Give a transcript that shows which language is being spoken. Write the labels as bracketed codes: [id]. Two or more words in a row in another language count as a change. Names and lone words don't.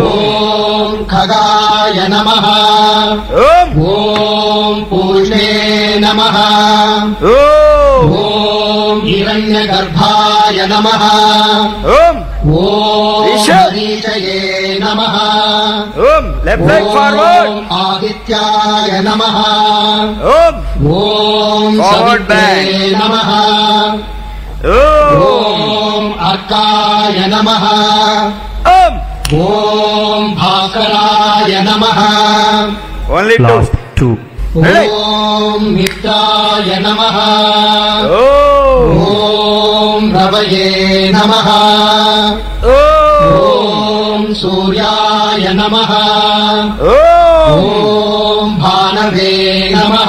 [sa] ॐ खगाय नमः ఓం ॐ पूष्णे नमः ఓం ॐ हिरण्यगर्भाय नमः ఓం ॐ ईश्वर। मरीचये नमः [en] ఓం left leg forward [sa] ॐ आदित्याय नमः ఓం ॐ [en] Forward [sa] सवित्रे [en] back. [sa] नमः ఓం ॐ अर्काय नमः ఓం ॐ भास्कराय नमः [en] ఓన్లీ 2 Last 2. Ready? [sa] ॐ मित्राय नमः ఓం ॐ रवये नमः ఓం ॐ सूर्याय नमः ఓం ॐ भानवे नमः